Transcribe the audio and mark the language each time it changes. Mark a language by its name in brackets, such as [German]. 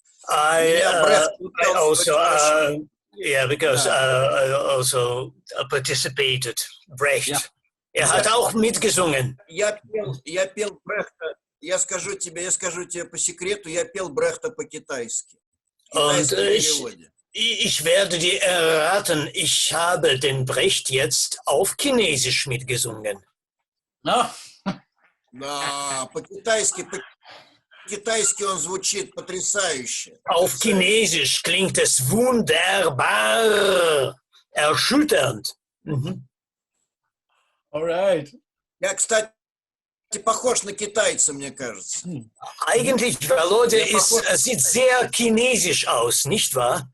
[English] I also, because I also participated. [German] Brecht. Hat auch mitgesungen. [Russian] Я пел Брехта. Я скажу тебе по секрету, я пел Брехта по-китайски. [German] Und ich werde dir erraten, ich habe den Brecht jetzt auf Chinesisch mitgesungen. [English] No. [Russian] Да, по-китайски он звучит потрясающе. [German] Auf Chinesisch klingt es wunderbar, erschütternd. [English] All right. [Russian] Я, кстати, похож на китайца, мне кажется. [German] Eigentlich, Volodya sieht sehr chinesisch aus, nicht wahr?